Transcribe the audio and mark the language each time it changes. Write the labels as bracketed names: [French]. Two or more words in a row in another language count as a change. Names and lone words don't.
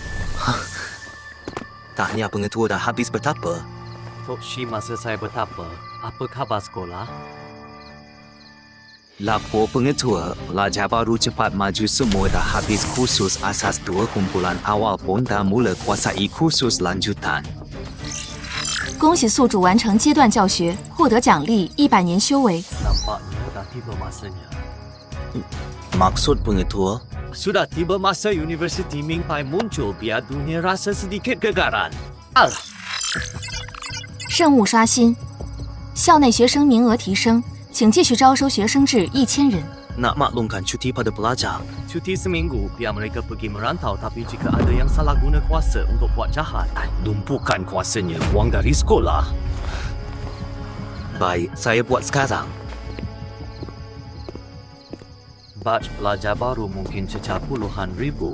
[Malay] Tahniah pengetua dah habis bertapa. Tok Shi masa saya bertapa, Apa khabar sekolah? Lapor pengetua, pelajar baru cepat maju semua dah habis kursus asas 2 kumpulan awal pun dah mula kuasai kursus lanjutan. [Chinese] 恭喜宿主完成阶段教学，获得奖励100年修为。 [Malay] Nampaknya dah tiba masanya. Maksud pengetua? Sudah tiba masa Universiti Ming Pai muncul biar dunia rasa sedikit gegaran. Alah. [Chinese] 任务刷新，校内学生名额提升，请继续招收学生至1000人。 [Malay] Nak maklumkan cuti pada pelajar. Cuti seminggu biar mereka pergi merantau, tapi jika ada yang salah guna kuasa untuk buat jahat, lumpuhkan kuasanya, buang dari sekolah. Baik, saya buat sekarang. Batch pelajar baru mungkin cecah puluhan ribu.